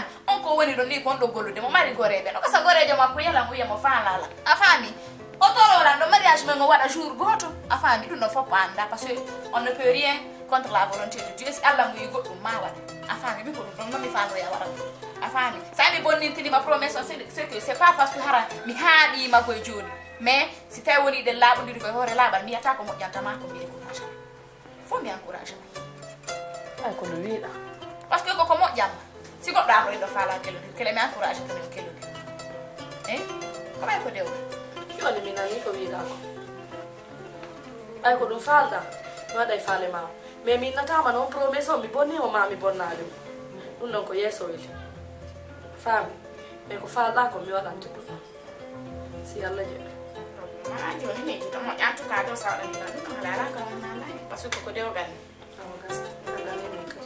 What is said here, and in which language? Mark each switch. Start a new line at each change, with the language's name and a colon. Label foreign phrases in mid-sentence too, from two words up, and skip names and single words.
Fula: on ko woni ɗo ni ko on ɗo gollude mo mari goreɓe no kasa gorejo makko yala mo wiya mo faalala a faami o tororan ɗo mariage men o waɗa jour goto a faami ɗum ɗo foppo anda
French: par ce que on ne peut rien contre la volonté de Dieu
Fula: si Allah mo yi goɗɗum ma waɗa a faami mi ko ɗum ɗon noon mi faanoya waɗa ɗum a faami sa mi bonnintinima promesse o
French: c'est que c'est pas parce que
Fula: hara mi haaɗima koye joni mais si tawi woni ɗen laaɓodiri koye hoore laaɓal mi yiyata ko moƴƴantama ko mi décourage faut mi encourage ay kono wiiɗa
French: par ce que
Fula: koko moƴƴanma si goɗɗo ako ɗo faala kellodir kele mi encourage tomin kellodir e ko ɓay ko dewɗa joni mi nani ko wiiɗa ko ay ko ɗum faalɗa mi waɗa e faale ma mais min natama noon promesse o mi bonnimo ma mi bonnali mo ɗum ɗon ko yeeso weli faami mais ko faalɗa ko mi waɗante ɗum si allah jeeɓi joni ni to moƴƴa
French: en tout cas
Fula: ɗo sa waɗanina ɗum ɗum ala ala ko wonnala
French: par ce que
Fula: koko dewgal ni awa gasa aganimi kadi